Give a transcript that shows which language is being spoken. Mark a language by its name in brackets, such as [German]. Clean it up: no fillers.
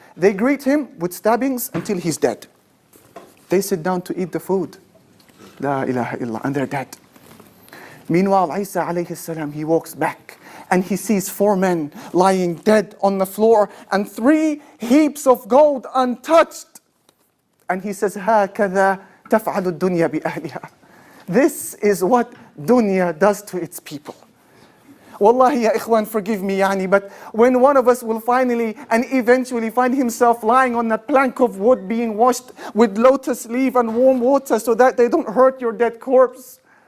[English] They greet him with stabbings until he's dead. They sit down to eat the food. La ilaha illallah. And they're dead. Meanwhile, Isa alayhi salam, he walks back. And he sees 4 men lying dead on the floor and 3 heaps of gold untouched. And he says, [Arabic] هَكَذَا تَفْعَلُ الدُّنْيَا بِأَهْلِهَا. [English] This is what dunya does to its people. Wallahi ya ikhwan, forgive me, but when one of us will finally and eventually find himself lying on a plank of wood being washed with lotus leaf and warm water so that they don't hurt your dead corpse.